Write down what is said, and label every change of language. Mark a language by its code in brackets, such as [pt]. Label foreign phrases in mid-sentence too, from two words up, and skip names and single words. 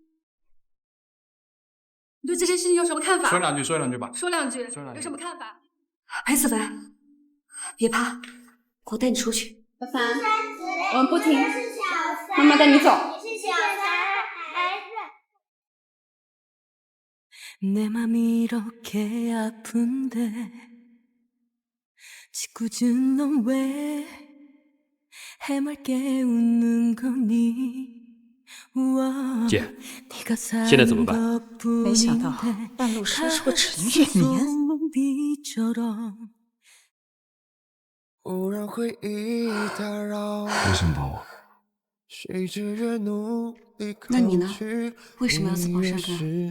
[zh] 你对这件事情有什么看法？说两句吧。说两句，有什么看法？裴思凡，别怕，我带你出去。小凡，我们不听，妈妈带你走。你是小三孩子。 [ko] 내 맘 이렇게 아픈데 짓궂은 넌 왜 해맑게 웃는 거니 [zh] 姐，现在怎么办？没想到半路杀出个陈月年。为什么帮我？那你呢？为什么要自报身份？